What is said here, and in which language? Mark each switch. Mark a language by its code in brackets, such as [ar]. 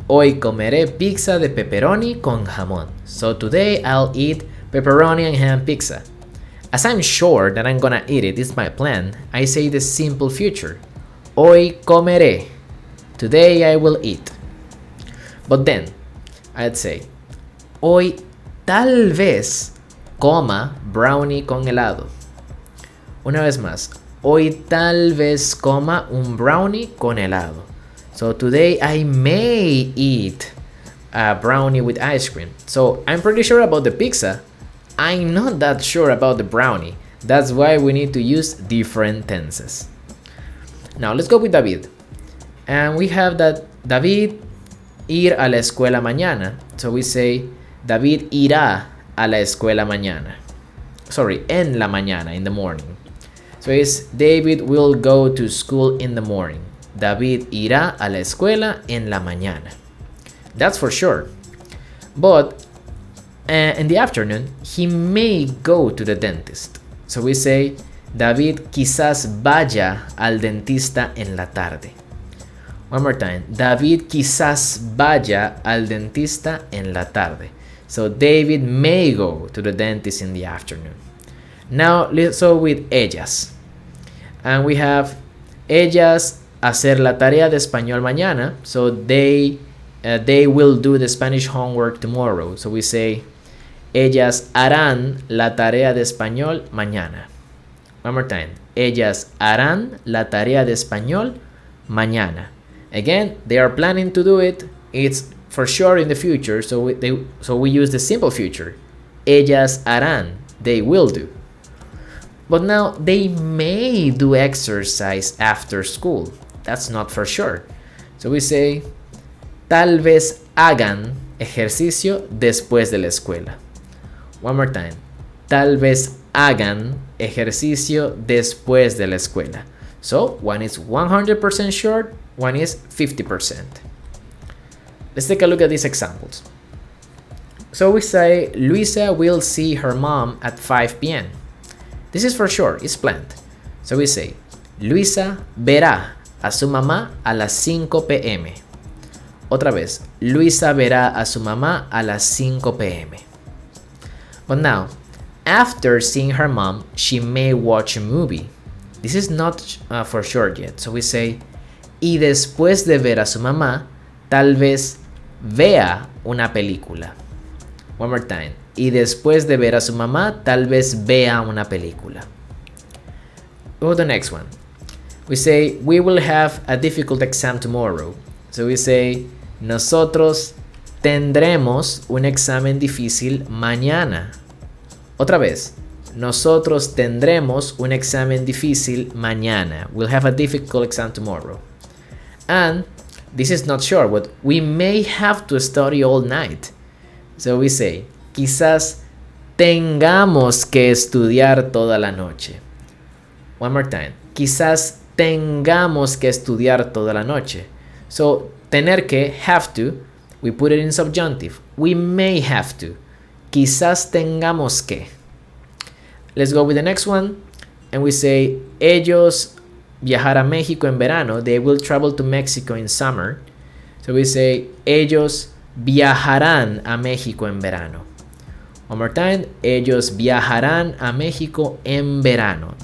[es] Hoy comeré pizza de pepperoni con jamón. [en] So today I'll eat pepperoni and ham pizza. As I'm sure that I'm gonna eat it, it's my plan, I say the simple future. [es] Hoy comeré. [en] Today I will eat. But then, I'd say, [es] hoy tal vez coma brownie con helado. Una vez más. Hoy tal vez coma un brownie con helado. [en] So today I may eat a brownie with ice cream. So I'm pretty sure about the pizza. I'm not that sure about the brownie. That's why we need to use different tenses. Now let's go with David. And we have that David [es] ir a la escuela mañana. [en] So we say [es] David irá a la escuela mañana. [en] Sorry, [es] en la mañana, [en] in the morning. So it's David will go to school in the morning. [es] David irá a la escuela en la mañana. [en] That's for sure. But in the afternoon, he may go to the dentist. So we say [es] David quizás vaya al dentista en la tarde. [en] One more time. [es] David quizás vaya al dentista en la tarde. [en] So David may go to the dentist in the afternoon. Now let's go with ellas. And we have [es] ellas hacer la tarea de español mañana. [en] So they will do the Spanish homework tomorrow. So we say [es] ellas harán la tarea de español mañana. [en] One more time. [es] Ellas harán la tarea de español mañana. [en] Again, they are planning to do it. It's for sure in the future, so we use the simple future. [es] Ellas harán, [en] they will do. But now they may do exercise after school. That's not for sure. So we say [es] tal vez hagan ejercicio después de la escuela. [en] One more time. [es] Tal vez hagan ejercicio después de la escuela. [en] So one is 100% sure, one is 50%. Let's take a look at these examples. So we say Luisa will see her mom at 5 p.m. This is for sure, it's planned. So we say [es] Luisa verá a su mamá a las 5 p.m. Otra vez, Luisa verá a su mamá a las 5 p.m. [en] But now, after seeing her mom, she may watch a movie. This is not for sure yet. So we say, [es] y después de ver a su mamá, tal vez vea una película. [en] One more time. [es] Y después de ver a su mamá, tal vez vea una película. [en] Go to the next one. We say, we will have a difficult exam tomorrow. So we say, [es] nosotros tendremos un examen difícil mañana. Otra vez, nosotros tendremos un examen difícil mañana. [en] We'll have a difficult exam tomorrow. And this is not sure, but we may have to study all night. So we say, [es] quizás tengamos que estudiar toda la noche. [en] One more time. [es] Quizás tengamos que estudiar toda la noche. [en] So, tener que, have to, we put it in subjunctive. We may have to. [es] Quizás tengamos que. [en] Let's go with the next one. And we say, [es] ellos viajar a México en verano. [en] They will travel to Mexico in summer. So we say, [es] ellos viajarán a México en verano. [en] One more time. [es] Ellos viajarán a México en verano.